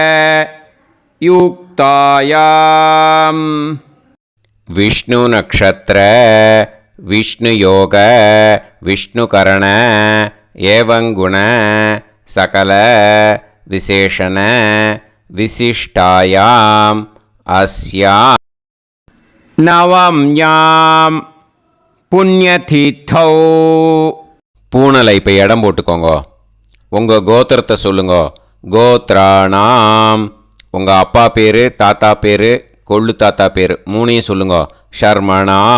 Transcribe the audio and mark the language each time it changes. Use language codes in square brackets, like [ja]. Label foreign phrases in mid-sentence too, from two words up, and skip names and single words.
[sa] युक्तायां विष्णु नक्षत्र विष्णुयोग विष्णुकरण एवं गुण सकल विशेषण विशिष्टायां अस्यां नवम्यां पुण्यतीर्थौ. [ta] பூனலை இப்போ இடம் போட்டுக்கோங்க. உங்கள் கோத்திரத்தை சொல்லுங்க. கோத்ராணாம் உங்கள் அப்பா பேர், தாத்தா பேர், கொள்ளு தாத்தா பேர் மூணையும் சொல்லுங்க.